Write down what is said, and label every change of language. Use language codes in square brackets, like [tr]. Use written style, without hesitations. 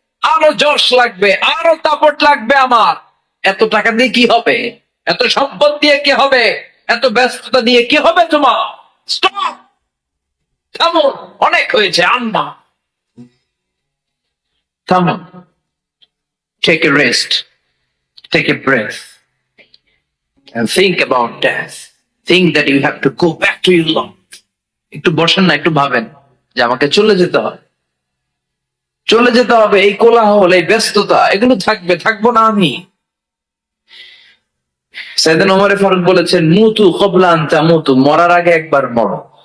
[bn] আরো জোশ লাগবে, আরো দাপট লাগবে আমার। এত টাকা দিয়ে কি হবে, এত সম্পদ দিয়ে কি হবে, এত ব্যস্ততা দিয়ে কি হবে তোমার? স্টপ, থামো, অনেক হয়েছে, আম্মা থামো। [en] Take a rest, take a breath and think about death. Think that you have to go back to your Lord. [bn] একটু বসেন না, একটু ভাবেন যে আমাকে চলে যেতে হবে, চলে যেতে হবে। এই কোলাহল, এই ব্যস্ততা, এগুলো থাকবে, থাকবো না আমি। সাইয়েদনা ওমর ফারুক বলেছেন, [ar] মুতু ক্বাবলা আন তামুতু, [bn] মরার আগে একবার মরো।